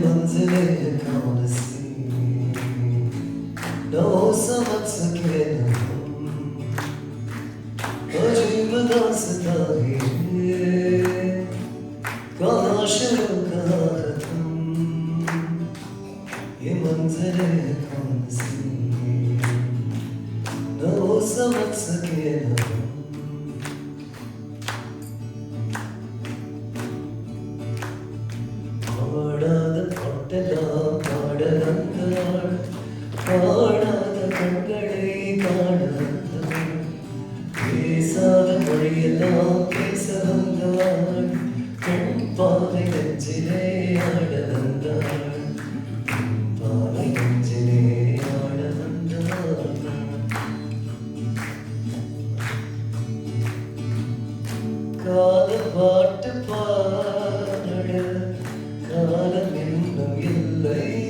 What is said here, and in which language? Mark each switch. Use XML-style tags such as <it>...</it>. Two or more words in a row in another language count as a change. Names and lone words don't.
<hi>मंजिले कौन सी न वो समझ सके न हम अजीब दास्तां है कहाँ शुरू कहाँ खत्म ये मंजिले कौन सी न वो समझ सके न हम</hi> <ta>பாடாத பாட்டெல்லாம் பாட வந்தாள் பாடாத கண்களை காண வந்தாள் பேசாத மொழியெல்லாம் பேச வந்தாள் பெண் பாவை நெஞ்சிலே ஆட வந்தாள் பெண் பாவை நெஞ்சிலே ஆட வந்தாள் கால பாட்டு பாட காலம் இன்னும் இல்லை</ta>